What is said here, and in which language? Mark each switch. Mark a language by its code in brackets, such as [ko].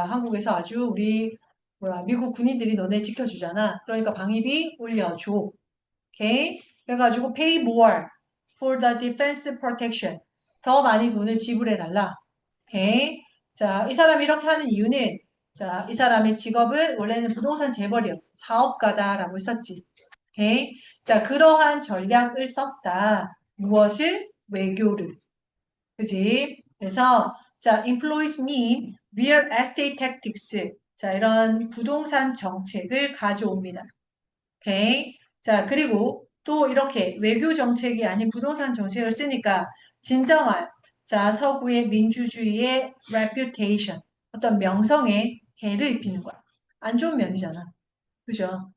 [ko] 한국에서 아주 우리 뭐야? 미국 군인들이 너네 지켜주잖아. 그러니까 방위비 올려줘. 오케이? 그래가지고 [en] pay more for the defense protection. [ko] 더 많이 돈을 지불해달라. 오케이? 자, 이 사람이 이렇게 하는 이유는 자, 이 사람의 직업은 원래는 부동산 재벌이었어. 사업가다라고 했었지. 오케이? 자, 그러한 전략을 썼다. 무엇을? 외교를. 그지? 그래서 자, [en] employs mean real estate tactics. [ko] 자, 이런 부동산 정책을 가져옵니다. 오케이. 자, 그리고 또 이렇게 외교 정책이 아닌 부동산 정책을 쓰니까 진정한 자, 서구의 민주주의의 reputation, 어떤 명성에 해를 입히는 거야. 안 좋은 면이잖아. 그죠?